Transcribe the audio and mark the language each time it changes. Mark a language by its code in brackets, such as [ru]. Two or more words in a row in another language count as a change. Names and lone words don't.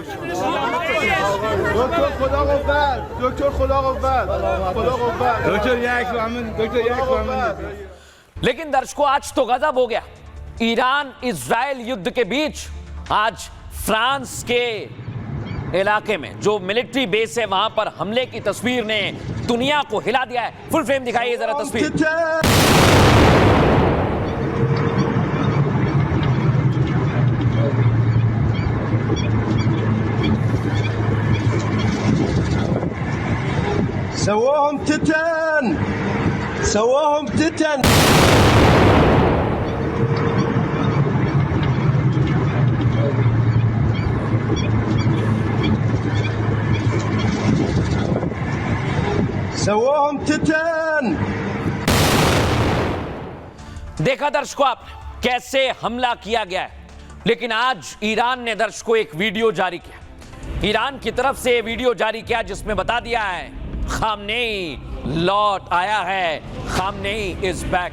[hi] लेकिन दर्शकों, आज तो गजब हो गया। ईरान इजराइल युद्ध के बीच आज फ्रांस के इलाके में जो [en] military base [hi] है, वहां पर हमले की तस्वीर ने दुनिया को हिला दिया है। [en] full frame [hi] दिखाइए जरा तस्वीर। سواهم تتن سواهم تتن سواهم تتن। देखा दर्शकों आप कैसे हमला किया गया है, लेकिन आज ईरान ने दर्शकों एक वीडियो जारी किया। ईरान की तरफ से वीडियो जारी किया जिसमें बता दिया है खामनेई लौट आया है, खामनेई [en] is back.